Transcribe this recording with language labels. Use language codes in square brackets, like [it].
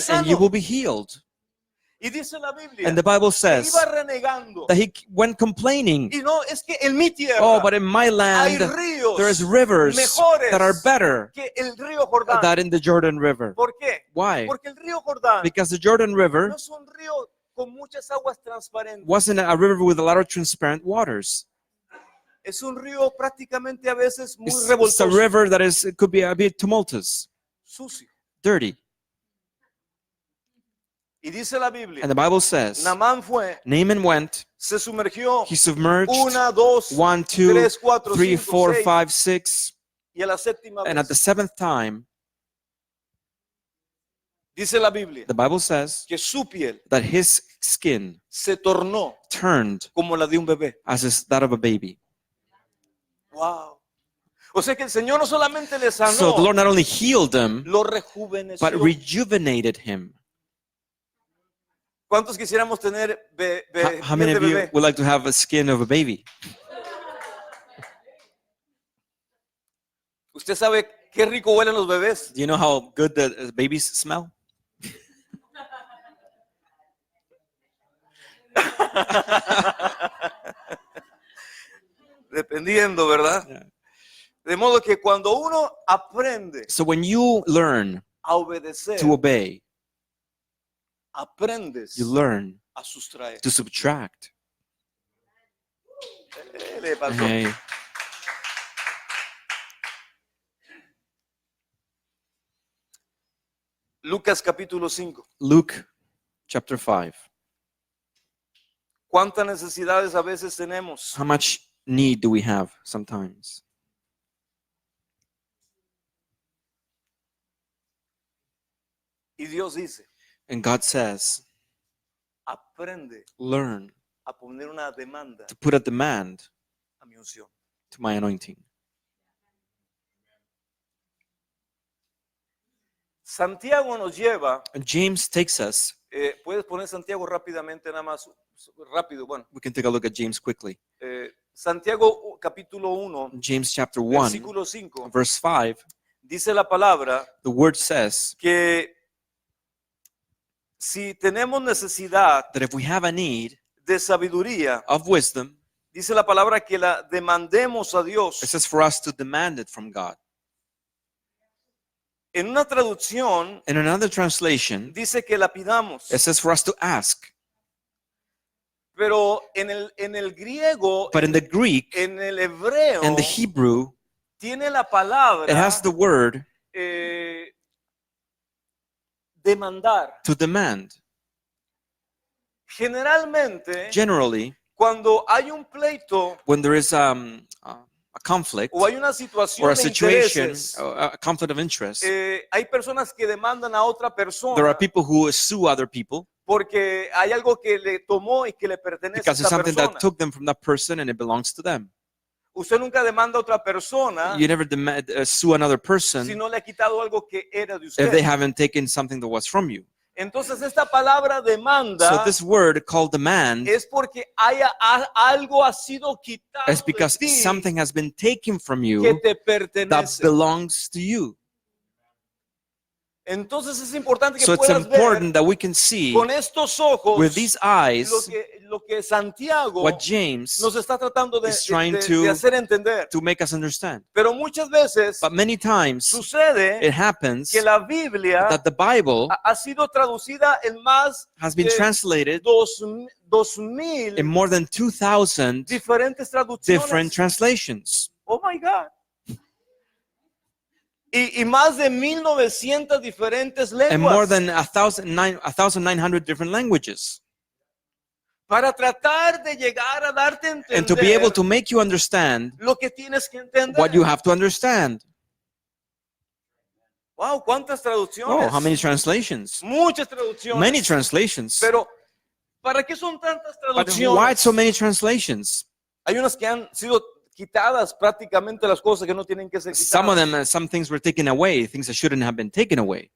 [es] sano. [en] and you will be healed. [es] Y dice la Biblia [en] And the Bible [es] que [en] says [es] iba renegando. [en] that he went complaining, [es] Y no, es que en mi tierra [en] oh, but in my [es] hay [en] land [es] ríos [en] there's rivers [es] mejores [en] that are better [es] que el río Jordán. [en] than in the Jordan River. [es] ¿Por qué? [en] Why? [es] Porque el río Jordán [en] Because the Jordan [es] no [en] River [es] es un río con muchas aguas transparentes. [en] wasn't a river with a lot of transparent waters. [es] Es un río prácticamente a veces muy [en] It's a [es] revoltoso, [en] river that it could be a bit tumultuous, [es] sucio. [en] dirty. [es] Y dice la Biblia, [en] And the Bible says, [es] Naamán fue, [en] Naaman went, [es] se sumergió, [en] he submerged [es] 1, 2, [en] 1, 2, [es] 3, 4, [en] 3, [es] 5, [en] 4, [es] 6, [en] 5, 6, [es] y a la séptima [en] and at the [es] vez, [en] seventh time, [es] dice la Biblia, [en] the Bible says [es] que su piel [en] that his skin [es] se tornó [en] turned [es] como la de un bebé. [en] as that of a baby. Wow. [es] O sea que el Señor no solamente le sanó, [en] So the Lord not only healed him, [es] lo rejuveneció. [en] but rejuvenated him. [es] ¿Cuántos quisiéramos tener [en] How [es] piel [en] many [es] de [en] of you [es] bebé? [en] would like to have a skin of a baby? [es] ¿Usted sabe qué rico huelen los bebés? [en] Do you know how good the babies smell? [es] Dependiendo, ¿verdad? [en] Yeah. [es] De modo que cuando uno aprende [en] So when you learn [es] a obedecer, [en] to obey, [es] aprendes [en] you learn [es] a sustraer. [en] to subtract. [es] Le pasó. [en] Hey. [es] Lucas capítulo 5. [en] Luke chapter 5. [es] ¿Cuántas necesidades a veces tenemos? [en] How much need do we have sometimes? [es] Y Dios dice, [en] And God says, [es] aprende [en] learn [es] a poner una demanda [en] to put a demand [es] a mi unción. [en] to my anointing. [es] Santiago nos lleva, [en] And James takes us, [es] puedes poner Santiago rápidamente, nada más, rápido, bueno. [en] we can take a look at James quickly. [es] Santiago capítulo 1, [en] James chapter 1, [es] versículo 5, [en] verse 5, [es] dice la palabra [en] the word says [es] que si tenemos necesidad [en] that if we have a need [es] de sabiduría, [en] of wisdom, [es] dice la palabra que la demandemos a Dios. [en] it says for us to demand it from God. [es] En una traducción [en] In another translation, [es] dice que la pidamos, [en] it says for us to ask. [es] pero en el griego, [en] But in the Greek [es] en el hebreo, [en] and the Hebrew, [es] tiene la palabra [en] it has the word [es] demandar. [en] to demand. [es] Generalmente, [en] Generally, [es] cuando hay un pleito [en] when there is a conflict [es] o hay una situación [en] or a [es] de [en] situation, [es] intereses, [en] a conflict of interest, [es] hay personas que demandan a otra [en] there [es] persona [en] are people who sue other people [es] porque hay algo que le tomó y que le pertenece a [en] because it's [es] esa [en] something [es] persona. [en] that took them from that person and it belongs to them. [es] Usted nunca demanda a otra persona [en] You never sue another person [es] si no le ha quitado algo que era de [en] if they [es] usted. [en] haven't taken something that was from you. [es] Entonces esta palabra demanda [en] So this word called demand [es] es porque algo ha sido quitado [en] is because [es] de ti [en] something has been taken from [es] que [en] you [es] te [en] that [es] pertenece. [en] belongs to you. [es] Entonces es importante que [en] So it's [es] puedas ver [en] important that we can see [es] con estos ojos [en] with these eyes [es] lo que Santiago [en] what James [es] nos está tratando de, [en] is trying [es] de [en] to- [es] hacer entender. [en] to make us understand. [es] Pero muchas veces [en] But many times [es] sucede [en] it happens [es] que la Biblia [en] that the Bible [es] ha sido traducida en más [en] has been [es] de [en] translated [es] 2000 [en] in more than 2,000 [es] diferentes [en] different [es] traducciones. [en] translations. Oh my God. [es] y más de 1900 diferentes [en] and more [es] lenguas [en] than 1,900 different languages. [es] para tratar de llegar a darte a [en] And to be able [es] entender [en] to make you understand [es] lo que tienes que entender. [en] what you have to understand. [es] Wow, ¿cuántas [en] Oh, [es] traducciones? [en] how many translations? [es] Muchas traducciones. [en] Many translations. [es] Pero, ¿para qué son tantas [en] But [es] traducciones? [en] why so many translations? [es] Hay unas que han sido quitadas prácticamente las cosas que no tienen que ser [en] Some of [es] quitadas. [en] them, some things were taken away, things that shouldn't have been taken away.